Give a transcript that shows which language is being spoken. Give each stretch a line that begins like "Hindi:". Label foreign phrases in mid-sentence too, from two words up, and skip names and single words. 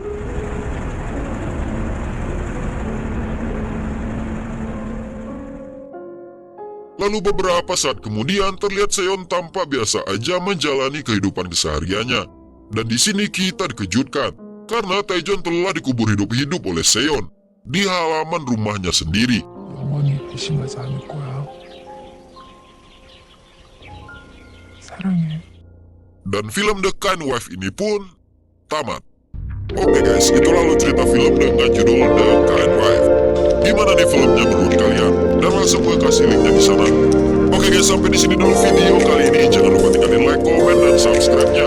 Indonesian: Lalu beberapa saat kemudian terlihat Seon tampak biasa aja menjalani kehidupan kesehariannya. Dan di sini kita dikejutkan karena Taejon telah dikubur hidup-hidup oleh Seon di halaman rumahnya sendiri.
Korean: 영원히 배신하지 않을 거야. 사랑해.
Indonesian: Dan film The Kind Wife ini pun tamat. Oke guys, itu lalu cerita film dengan judul The Kind Wife. Gimana nih filmnya menurut kalian? Dan langsung gue kasih linknya di sana. Oke guys, sampai di sini dulu video kali ini. Jangan lupa tinggalin like, komen, dan subscribe-nya.